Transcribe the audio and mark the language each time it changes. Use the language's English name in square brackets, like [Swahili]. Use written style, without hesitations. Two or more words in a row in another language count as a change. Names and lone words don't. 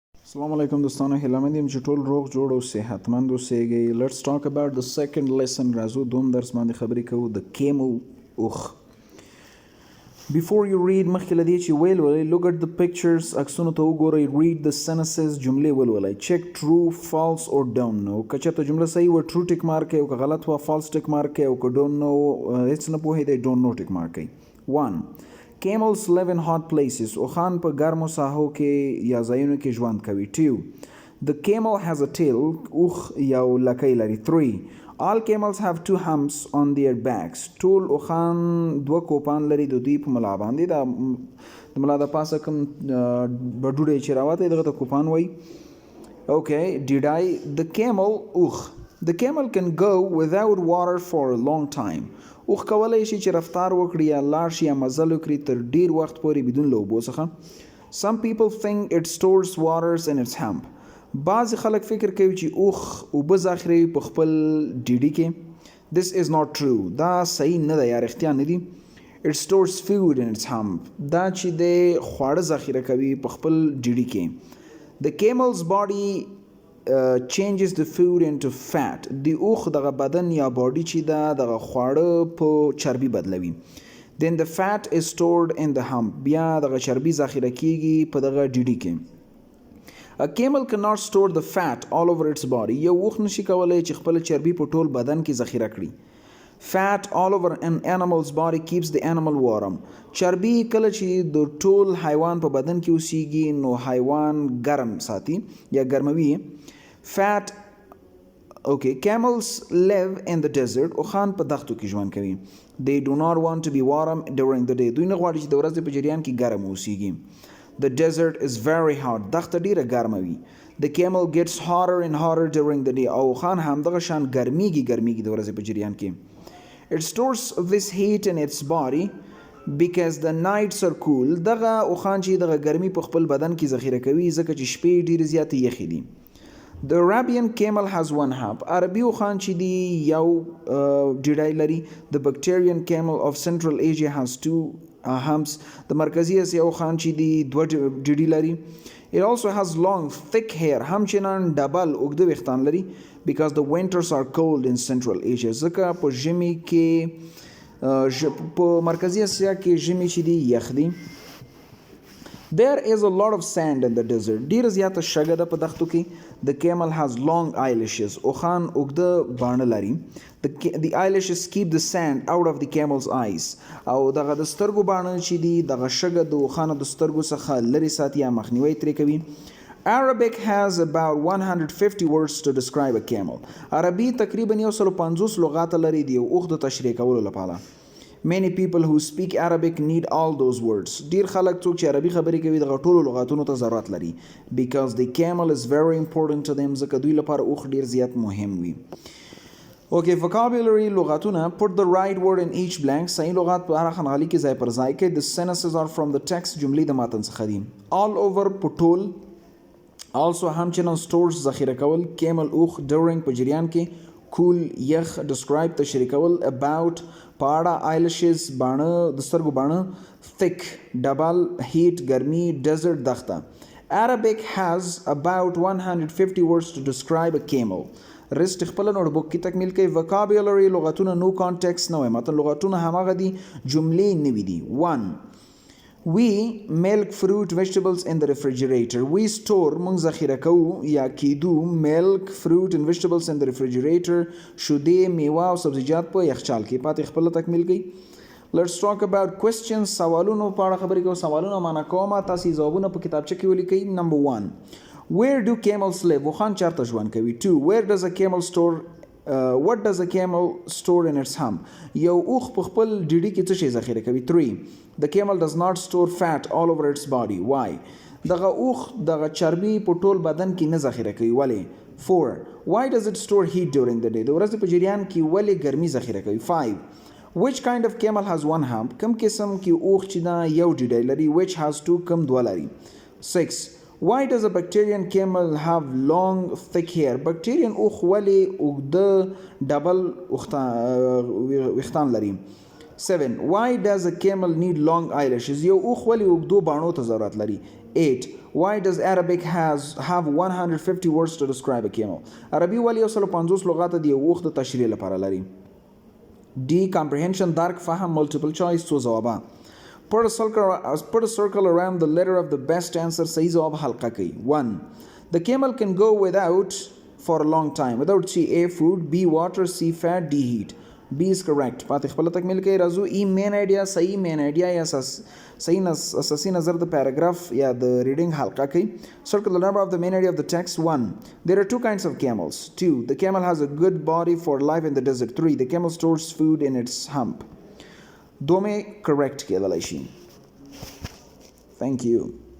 [Pashto] Assalamualaikum دوستانو هیله مند یم چې ټول روغ جوړ او صحتمند اوسئ. [English] Let's talk about the second lesson. [Pashto] راځو دوم درس باندې خبرې کوو. [English] The camel [Pashto] اوخ. [English] Before you read [Pashto] مخکې له دې چې ویل ولئ [English] look at the pictures [Pashto] عکسونو ته وګورئ. [English] read the sentences [Pashto] جملې ولولئ. [English] check true false or don't know. [Pashto] که چېرته جمله صحیح وه true ټیک مارک کړئ او که غلط وه false ټیک مارک کړئ او که [English] don't know [Pashto] هېڅ نه پوهېدئ [English] don't know [Pashto] ټیک مارک کړئ. 1. [English] Camels live in hot places. [Pashto] اوخان په ګرمو ساحو کې یا ځایونو کې ژوند کوي. 2. [English] The camel has a tail. [Pashto] اوخ یو لکۍ لري. 3. [English] All camels have 2 humps on their backs. [Pashto] ټول اوخان 2 کوپان لري د دوی په ملا باندې. د ملا د پاسه کوم بډوډی چې راوتی دغه ته کوپان وایي. [English] Okay, did I? The camel اوخ. The camel can go without water for a long time. [Pashto] اوخ کولی شي چې رفتار وکړي یا لاړ شي یا مزل وکړي تر ډیر وخت پورې بدون له اوبو څخه. [English] Some people think it stores waters in its hump. [Pashto] بعضې خلک فکر کوي چې اوخ اوبه ذخیروي په خپل ډیډي کې. [English] This is not true. [Pashto] دا صحیح نه ده یا رښتیا نه دي. [English] It stores food in its hump. [Pashto] دا چې دی خواړه ذخیره کوي په خپل ډیډي کې. [English] The camel's body changes the food into fat. [Pashto] د اوخ دغه بدن یا باډي چې ده دغه خواړه په چربي بدلوي. [English] Then the fat is stored in the hump. [Pashto] بیا دغه چربي ذخیره کیږي په دغه ډیډي کې. [English] A camel cannot store the fat all over its body. [Pashto] یو اوخ نشي کولی چې خپل چربي په ټول بدن کې ذخیره کړي. [English] Fat all over an animal's body keeps the animal warm. [Pashto] چربي کله چې د ټول حیوان په بدن کې اوسیږي نو حیوان ګرم ساتي یا ګرموي. [English] Fat okay, camels live in the desert. [Pashto] اوخان په دښتو کې ژوند کوي. [English] They do not want to be warm during the day. [Pashto] دوی نه غواړي چې د ورځې په جریان کې ګرم اوسیږي. [English] The desert is very hot. [Pashto] دښته ډیره ګرمه وي. [English] The camel gets hotter and hotter during the day. [Pashto] او اوخان همدغه شان ګرمیږي د ورځې په جریان کې. [English] It stores this heat in its body because the nights are cool. [Pashto] دغه اوخان چې دغه ګرمي په خپل بدن کې ذخیره کوي ځکه چې شپې ډیرې زیاتې یخې دي. [English] The Arabian camel has 1 hump. [Pashto] عربي اوخان چې دی یو ډیډی لري. [English] The Bactrian camel of Central Asia has 2 humps. [Pashto] د مرکزي اسیا اوخان چې دی 2 ډیډی لري. [English] It also has long thick hair. [Pashto] همچنان ډبل اوږده ویښتان لري [English] because the winters are cold in Central Asia. [Pashto] ځکه په ژمي کې په مرکزي اسیا کې ژمي چې دی یخ دی. [English] There is a lot of sand in the desert. [Pashto] ډیره زیاته شګه ده په دښتو کې. [English] The camel has long eyelashes. [Pashto] اوخان اوږده باڼه لري. [English] The eyelashes keep the sand out of the camel's eyes. [Pashto] او دغه د سترګو باڼه چې دي دغه شګه د اوخانو د سترګو څخه لرې ساتي یا مخنیوی ترې کوي. [English] Arabic has about 150 words to describe a camel. [Pashto] عربي تقریبا 150 لغات لري د یو اوښ د تشریح کولو لپاره. [English] Many people who speak Arabic need all those words. [Pashto] ډیر خلک څوک چې عربي خبرې کوي دغه ټولو لغاتونو ته ضرورت لري. [English] Because the camel is very important to them. [Pashto] ځکه دوی لپاره اوښ ډیر زیات مهم وي. [English] Okay, vocabulary لغاتونه. Put the right word in each blank. [Pashto] صحیح لغات په هر خانغالي کې ځای پر ځای کړئ. [English] The sentences are from the text. [Pashto] جملې د متن څخه دي. [English] All over [Pashto] په ټول. Also همچنان stores ذخیره کول. Camel اوښ during په جریان کې. Cool یخ describe تشریح کول. About پاړه eyelashes باڼه د سترګو باڼه. Thick ډبل heat ګرمي desert دښته. [English] Arabic has about 150 words to describe a camel. [Pashto] رست خپل نوټ بک کې تکمیل کوي. vocabulary لغتونه [English] no context [Pashto] نه وي متن لغتونه هماغه دي جملې نوي دي. 1. [English] We milk fruit vegetables in the refrigerator. We store [Pashto] مونږ ذخیره کوو یا کیدو [English] milk fruit and vegetables in the refrigerator. [Pashto] شودې میوه او سبزیجات په یخچال کې. پاتې خپل تکمیل کوي. [English] Let's talk about questions. [Pashto] سوالونو په اړه خبرې کوو. سوالونه معنا کوم تاسو ځوابونه په کتابچه کې ولیکئ. [English] Number 1. Where do camels live? [Pashto] وخان چارته ژوند کوي. 2. [English] Where does a camel store what does a camel store in its hump? [Pashto] یو اوخ په خپل ډیډي کې څه شی ذخیره کوي. 3. [English] The camel does not store fat all over its body. Why? [Pashto] دغه اوخ دغه چربي په ټول بدن کې نه ذخیره کوي. ولې؟ 4. [English] Why does it store heat during the day? [Pashto] د ورځې په جریان کې ولې ګرمي ذخیره کوي. 5. [English] Which kind of camel has 1 hump? [Pashto] کوم قسم کې اوخ چې دا یو ډیډی لري. [English] Which has 2 [Pashto] کوم 2 لري. [English] 6. Why does a Bactrian camel have long thick hair? [Pashto] Bactrian اوخ ولې اوږده ډبل ویښتان لري. 7. [English] Why does a camel need long eyelashes? [Pashto] یو اوخ ولې اوږدو باڼو ته ضرورت لري؟ 8. [English] Why does Arabic have 150 words to describe a camel? [Pashto] عربي ولې 150 لغات د یو اوخ د تشریح لپاره لري؟ D. Comprehension درک فهم [English] multiple choice [Pashto] څو ځوابه. [English] Put a circle around the letter of the best answer. [Pashto] صحیح ځواب حلقه کوي. 1. [English] The camel can go without for a long time. Without C. A. Food. B. Water. C. Fat. D. Heat. B is correct. [Pashto] فاتح خپل تکمیل کوي. راځو ای [English] main idea [Pashto] صحیح [English] main idea [Pashto] یا صحیح اساسي نظر د پیراګراف یا د ریډینګ حلقه کوي. [English] Circle the number of the main idea of the text. 1. There are two kinds of camels. 2. The camel has a good body for life in the desert. 3. The camel stores food in its hump. [Pashto] دو میں correct کېدلی شي. [English] Thank you.